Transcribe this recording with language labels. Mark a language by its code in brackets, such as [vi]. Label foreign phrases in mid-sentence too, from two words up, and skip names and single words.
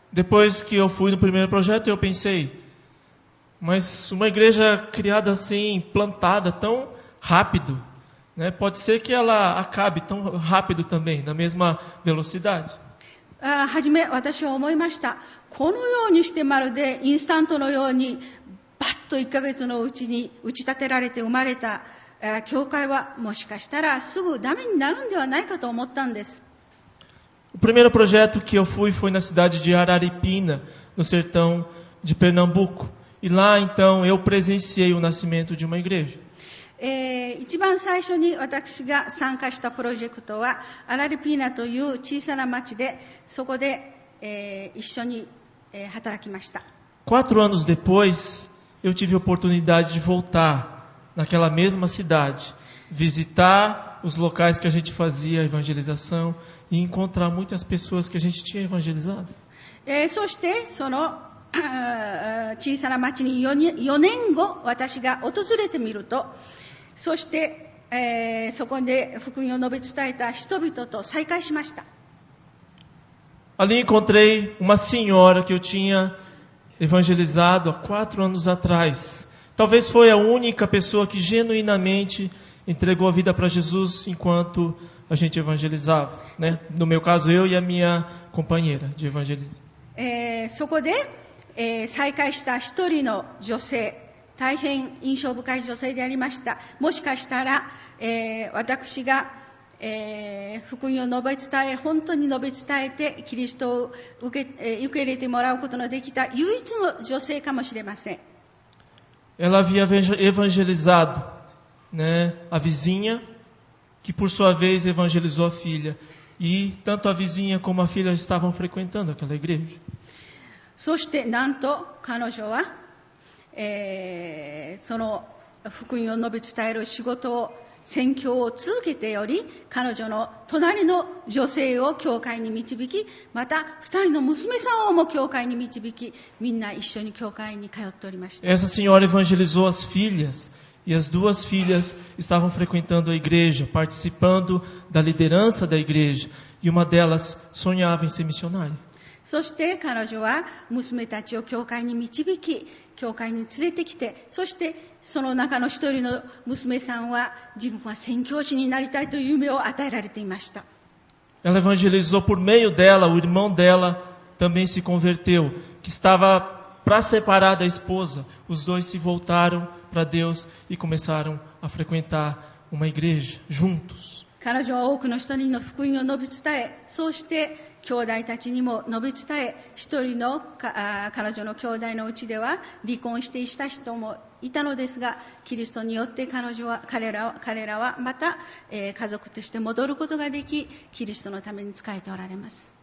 [pt] Depois que eu fui no primeiro projeto, eu pensei, mas uma igreja criada assim, plantada tão rápido, né? Pode ser que ela acabe tão rápido também, na mesma velocidade. [ja] はじめ私は思いました。このようにしてまるでインスタントのようにバッと1ヶ月のうちに打ち立てられて生まれた教会はもしかしたらすぐダメになるんではないかと思ったんです。 [pt] O primeiro projeto que eu fui foi na cidade de Araripina, no sertão de Pernambuco. E lá então eu presenciei o nascimento de uma igreja. [ja] 一番最初に私が参加したプロジェクトはアラリピーナという小さな町で、そこで、一緒に、働きました。 [pt] 4 anos depois, eu tive a oportunidade de voltar naquela mesma cidade, visitar os locais que a gente fazia a evangelização e encontrar muitas pessoas que a gente tinha evangelizado. [ja] そしてその小さな町に4年後私が訪れてみると、そして、そこで福音を述べ伝えた人々と再会しました。 [pt] Ali encontrei uma senhora que eu tinha evangelizado há 4 anos atrás. Talvez foi a única pessoa que genuinamente entregou a vida para Jesus enquanto a gente evangelizava, né? No meu caso, eu e a minha companheira de evangelismo. [ja] そこで、再会した一人の女性、大変印象深い女性でありました。もしかしたら、私が、福音を述べ伝え、本当に述べ伝えてキリストを受け入れてもらうことのできた唯一の女性かもしれません。 [pt] Ela havia evangelizado, né, a vizinha, que por sua vez evangelizou a filha. E tanto a vizinha como a filha estavam frequentando aquela igreja. [ja] そしてなんと彼女は、その福音を述べ伝える仕事を宣教を続けており、彼女の隣の女性を教会に導き、また2人の娘さんをも教会に導き、みんな一緒に教会に通っておりました。 [pt] Essa senhora evangelizou as filhas e as 2 filhas estavam frequentando a igreja, participando da liderança da igreja, e uma delas sonhava em ser missionária. [ja] そして彼女は娘たちを教会に導き、教会に連れてきて、そしてその中の一人の娘さんは自分は宣教師になりたいという夢を与えられていました。 [pt] Ela evangelizou por meio dela, o irmão dela também se converteu, que estava para separar da esposa. Os dois se voltaram para Deus e começaram a frequentar uma igreja juntos. [ja] 彼女は多くの人にの福音を述べ伝え、そうして兄弟たちにも述べ伝え、一人の彼女の兄弟のうちでは離婚してした人もいたのですが、キリストによって彼らはまた、家族として戻ることができ、キリストのために仕えておられます。